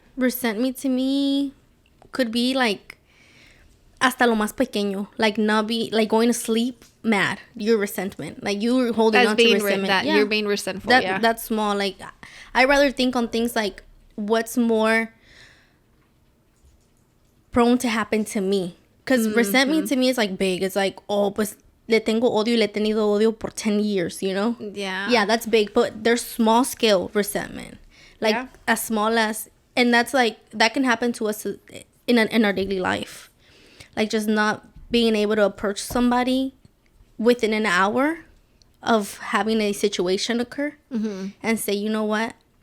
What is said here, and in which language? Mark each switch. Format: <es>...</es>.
<en>Resentment to me could be like,</en> <es>hasta lo más pequeño,</es> <en>like not be like going to sleep mad. Your resentment, like you're holding on to resentment. You're being resentful. That's small. Like I rather think on things like what's more prone to happen to me, because resentment to me is like big. It's like, oh,</en> <es>pues le tengo odio y le he tenido odio por</es> <en>10 years. You know? Yeah, that's big. But there's small scale resentment, like as small as, and that's like that can happen to us in our daily life. Like just not being able to approach somebody within an hour of having a situation occur and say, you know what?</en>